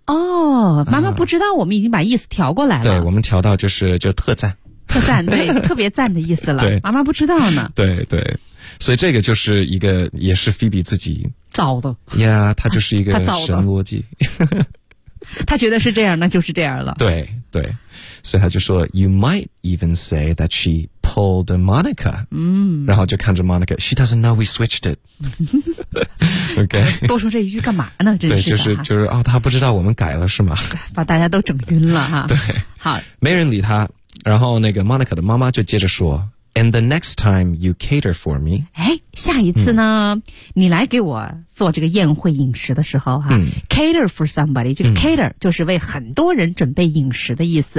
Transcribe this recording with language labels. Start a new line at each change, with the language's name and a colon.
Chinese: 妈妈不知道我们已经把意思调过来了。对，我们调到就特赞。特赞，对，特别赞的意思了。对，妈妈不知道呢。对对。所以这个就是一个也是 Phoebe 自己。造的。呀，他就是一个神逻辑。他觉得是这样，那就是这样了。对对。所以他就说
English: ,You might even say that she pulled a Monica.
Chinese: 然后就看着
English: Monica, She doesn't know we switched it. OK,
Chinese: 多说这一句干嘛呢？真是的，对，就是哦，他不知道我们改了是吗？把大家都整晕了哈。对，好，没人理他。然后那个 Monica 的妈妈就接着说 ，
English: And the next time you cater for me，
Chinese: 哎，下一次呢，你来给我做这个宴会饮食的时候哈、，
English: cater for somebody，
Chinese: 这个 cater 就是为很多人准备饮食的意思。